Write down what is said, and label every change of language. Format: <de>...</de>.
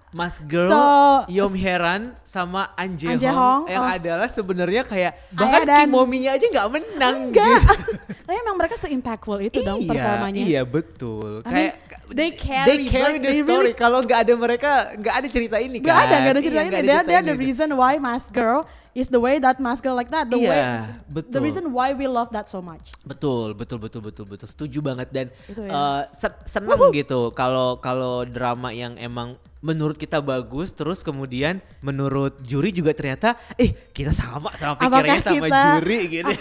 <id>Mask Girl, Yeom Heran sama An Jae Hong yang adalah sebenarnya kayak bahkan Kimominya aja nggak menang gitu. Tapi emang mereka se-impactful itu dong performanya. Iya betul. Kayak</id> <en>they carry the story.</en> <id>Kalau nggak ada mereka, nggak ada cerita ini kan. Nggak ada cerita ini.</id> <en>They're the reason why Mask Girl is the way that Mask Girl like that. The reason why we love that so much.</en> <id>Betul. Setuju banget dan seneng gitu kalau drama yang emang menurut kita bagus terus kemudian menurut juri juga ternyata kita sama pikirannya sama juri gitu.</id>